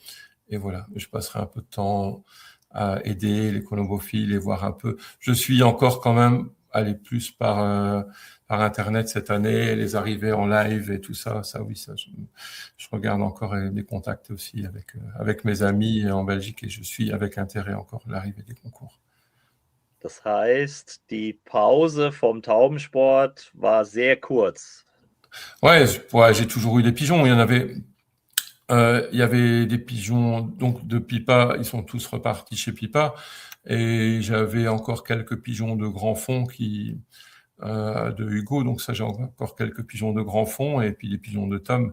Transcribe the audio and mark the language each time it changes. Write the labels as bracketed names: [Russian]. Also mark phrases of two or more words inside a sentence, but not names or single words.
[French] Et voilà, je passerai un peu de temps à aider les colombophiles et voir un peu. Je suis encore quand même aller plus par Internet cette année, les arrivées en live et tout ça. Ça, oui, ça, je regarde encore mes contacts aussi avec mes amis en Belgique et je suis avec intérêt encore l'arrivée des concours. [German] Das heißt, die Pause vom Taubensport war sehr kurz. [French] Ouais, j'ai toujours eu des pigeons. Il y avait des pigeons donc de Pipa, ils sont tous repartis chez Pipa, et j'avais encore quelques pigeons de grand fond de Hugo, donc ça j'ai encore quelques pigeons de grand fond et puis des pigeons de Tom.